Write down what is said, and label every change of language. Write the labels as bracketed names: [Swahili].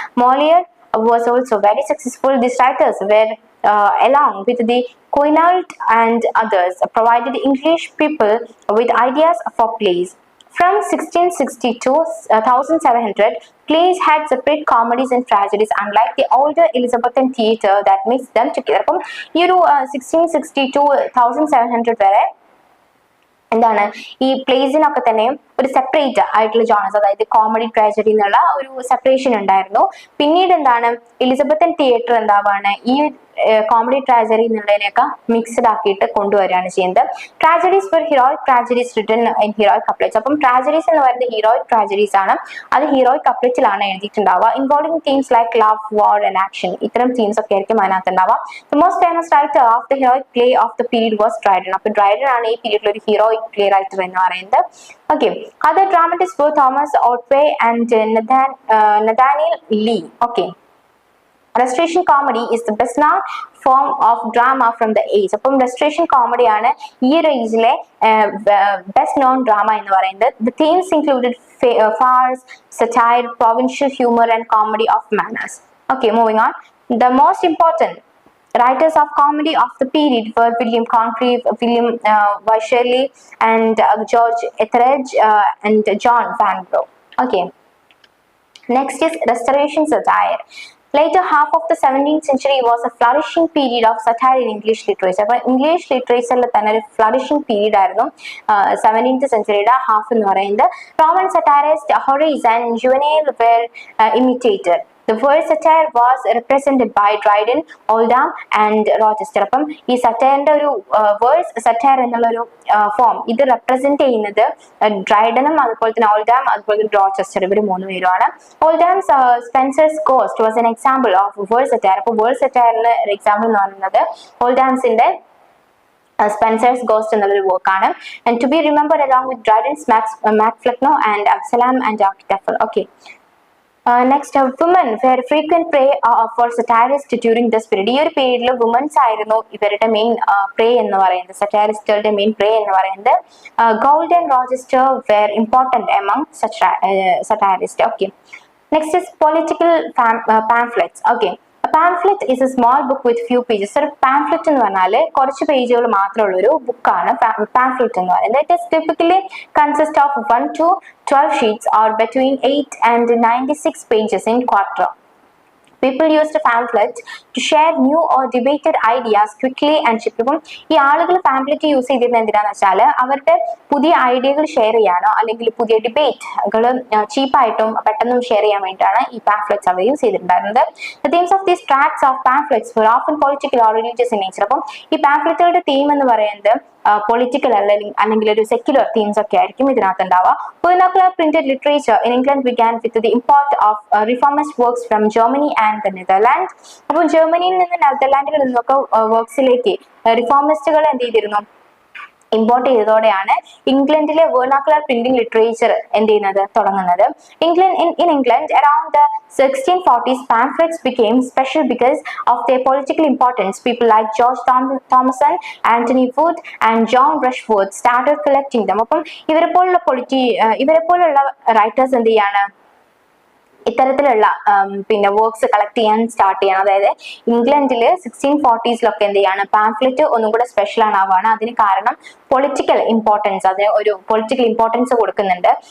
[English] Molière was also very successful. These writers were along with the Quinault and others provided English people with ideas for plays. From 1660 to 1700, plays had separate comedies and tragedies, unlike the older Elizabethan theatre that mixed them together. [Malayalam] അപ്പം ഈ ഒരു 1660 to 1700 വരെ എന്താണ്, ഈ പ്ലേസിനൊക്കെ തന്നെ ഒരു separate ആയിട്ടുള്ള genres, അതായത് കോമഡി ട്രാജഡി എന്നുള്ള ഒരു സെപ്പറേഷൻ ഉണ്ടായിരുന്നു. പിന്നീട് എന്താണ്, എലിസബത്തൻ തിയേറ്റർ എന്താവാണ്, ഈ കോമഡി ട്രാജഡി എന്നുള്ളതിനെയൊക്കെ മിക്സ്ഡ് ആക്കിയിട്ട് കൊണ്ടുവരികയാണ് ചെയ്യുന്നത്. [English] Tragedies for heroic tragedies written in heroic couplets. [Malayalam] അപ്പം ട്രാജഡീസ് എന്ന് പറയുന്നത് ഹീറോയിക് ട്രാജഡീസ് ആണ്, അത് heroic കപ്ലെറ്റിലാണ് എഴുതിയിട്ടുണ്ടാവുക. [English] involving themes like love, war and action, [Malayalam] ഇത്തരം തീംസ് ഒക്കെ ആയിരിക്കും അതിനകത്ത് ഉണ്ടാവുക. [English] The most famous writer of the heroic play of the period was Dryden. [Malayalam] അപ്പൊ ഡ്രൈഡൻ ആണ് ഈ പീരീഡിൽ ഒരു ഹീറോയിക് പ്ലേ റൈറ്റർ എന്ന് പറയുന്നത്. [English] Okay, other dramatists were Thomas Otway and Nathaniel Lee. Okay, restoration comedy is the best known form of drama from the age. [Malayalam] അപ്പം restoration comedy ആണ് ഈ ഒരു ഏജിലെ best known drama എന്ന് പറയുന്നത്. [English] The themes included farce, satire, provincial humor and comedy of manners. Okay, moving on. The most important writers of comedy of the period were William Congreve, William Wycherley and George Etheredge and John Vanbrugh. Okay, next is restoration satire. Later half of the 17th century was a flourishing period of satire in English literature. [Malayalam] അപ്പോൾ English ലിറ്ററേച്ചറിൽ തന്നെ ഒരു flourishing period ആയിരുന്നു 17th സെഞ്ചുറിയുടെ half എന്ന് പറയുന്നത്. [English] Roman satirist Horace and Juvenal were imitated. The word satire was represented by Dryden, Oldham and Rochester. [Malayalam] അപ്പം ഈ സറ്റയറിന്റെ ഒരു words satire എന്നുള്ളൊരു ഫോം ഇത് റെപ്രസെന്റ് ചെയ്യുന്നത് ഡ്രൈഡനും അതുപോലെ തന്നെ ഓൾഡാം അതുപോലെ തന്നെ റോച്ചസ്റ്റർ ഇവർ മൂന്ന് പേരുമാണ്. [English] Oldham's Spenser's ghost was an example of word satire. [Malayalam] അപ്പോൾ വേർഡ് സറ്റയറിന് ഒരു എക്സാമ്പിൾ എന്ന് പറയുന്നത് ഓൾഡാംസിന്റെ Spencer's Ghost എന്നുള്ളൊരു വർക്കാണ്. [English] And to be remembered along with Dryden's Mac Flecknoe and Absalom and Achitophel. Okay. Next, women were frequent prey for satirists during this period. [Malayalam] ഈ ഒരു പീരീഡിൽ women's ആയിരുന്നു ഇവരുടെ മെയിൻ പ്രേ എന്ന് പറയുന്നത്, സറ്റാരിസ്റ്റുകളുടെ മെയിൻ പ്രേ എന്ന് പറയുന്നത്. [English] Gold and Rochester were important among satirists. Okay. Next is political pamphlets. Okay. A pamphlet is a small book with few pages. [Malayalam] ഒരു pamphlet എന്ന് പറഞ്ഞാൽ കുറച്ച് പേജുകൾ മാത്രമുള്ള ഒരു ബുക്കാണ് pamphlet എന്ന് പറയുന്നത്. [English] It is typically consist of 1 to 12 sheets or between 8 and 96 pages in quarto. People used pamphlets to share new or debated ideas quickly and cheaply. [Malayalam] അപ്പം ഈ ആളുകൾ പാംപ്ലെറ്റ് യൂസ് ചെയ്തിരുന്നത് എന്തിനാന്ന് വെച്ചാൽ അവരുടെ പുതിയ ഐഡിയകൾ ഷെയർ ചെയ്യാനോ അല്ലെങ്കിൽ പുതിയ ഡിബേറ്റുകൾ ചീപ്പായിട്ടും പെട്ടെന്നും ഷെയർ ചെയ്യാൻ വേണ്ടിയിട്ടാണ് ഈ പാംപ്ലെറ്റ്സ് അവർ യൂസ് ചെയ്തിട്ടുണ്ടായിരുന്നത്. [English] The themes of these tracts of pamphlets were often political or religious in nature. [Malayalam] അപ്പം ഈ പാംപ്ലെറ്റുകളുടെ തീം എന്ന് പറയുന്നത് പൊളിറ്റിക്കൽ അല്ലെങ്കിൽ ഒരു സെക്യുലർ തീംസ് ഒക്കെ ആയിരിക്കും ഇതിനകത്ത് ഉണ്ടാവുക. [English] Vernacular printed literature in England began with the import of reformist works from Germany and the Netherlands. [Malayalam] അപ്പോൾ ജർമ്മനിയിൽ നിന്ന് നെതർലാൻഡിൽ നിന്നൊക്കെ വർക്ക്സിലേക്ക് റിഫോമിസ്റ്റുകൾ എന്ത് ചെയ്തിരുന്നു, ഇമ്പോർട്ട് ചെയ്തതോടെയാണ് ഇംഗ്ലണ്ടിലെ വേർണാക്കുലർ പ്രിന്റിംഗ് ലിറ്ററേച്ചർ എന്ത് ചെയ്യുന്നത് തുടങ്ങുന്നത്. [English] In England around the 1640s pamphlets became special because of their political importance. People like George Thomason, Anthony Wood and John Rushworth started collecting them. [Malayalam] അപ്പം ഇവരെ പോലുള്ള റൈറ്റേഴ്സ് എന്ത് ചെയ്യാണ് ഇത്തരത്തിലുള്ള പിന്നെ വർക്ക്സ് കളക്ട് ചെയ്യാൻ സ്റ്റാർട്ട് ചെയ്യണം. അതായത് ഇംഗ്ലണ്ടിൽ 1640s എന്ത് ചെയ്യാണ് പാംഫ്ലെറ്റ് ഒന്നും കൂടെ സ്പെഷ്യൽ ആവാണ്. അതിന് കാരണം പൊളിറ്റിക്കൽ ഇമ്പോർട്ടൻസ്, അതിന് ഒരു പൊളിറ്റിക്കൽ ഇമ്പോർട്ടൻസ് കൊടുക്കുന്നുണ്ട്.